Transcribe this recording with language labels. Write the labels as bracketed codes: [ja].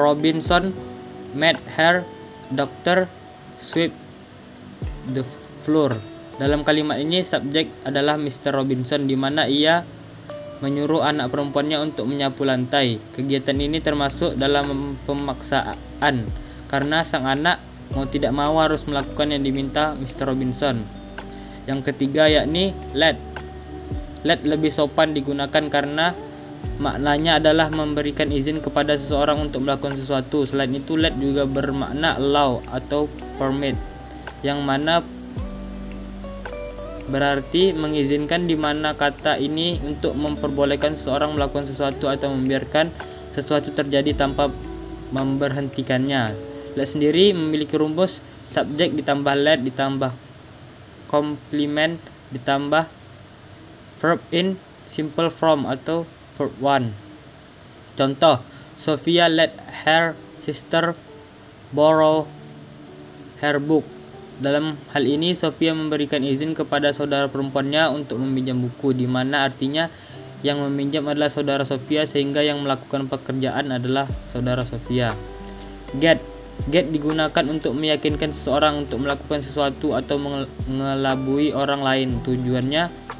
[en] Robinson made her doctor sweep the floor. [id] Dalam kalimat ini subjek adalah Mr. Robinson, di mana ia menyuruh anak perempuannya untuk menyapu lantai. Kegiatan ini termasuk dalam pemaksaan karena sang anak mau tidak mau harus melakukan yang diminta Mr. Robinson. Yang ketiga yakni let. Let lebih sopan digunakan karena maknanya adalah memberikan izin kepada seseorang untuk melakukan sesuatu. Selain itu, let juga bermakna allow atau permit, yang mana berarti mengizinkan, di mana kata ini untuk memperbolehkan seseorang melakukan sesuatu atau membiarkan sesuatu terjadi tanpa memberhentikannya. Let sendiri memiliki rumus subjek ditambah let ditambah complement ditambah [en] verb in simple form [id] atau verb 1. [en] Contoh, Sophia let her sister borrow her book. [id] Dalam hal ini, Sophia memberikan izin kepada saudara perempuannya untuk meminjam buku, di mana artinya yang meminjam adalah saudara Sophia, sehingga yang melakukan pekerjaan adalah saudara Sophia. Get. Get digunakan untuk meyakinkan seseorang untuk melakukan sesuatu atau mengelabui orang lain. Tujuannya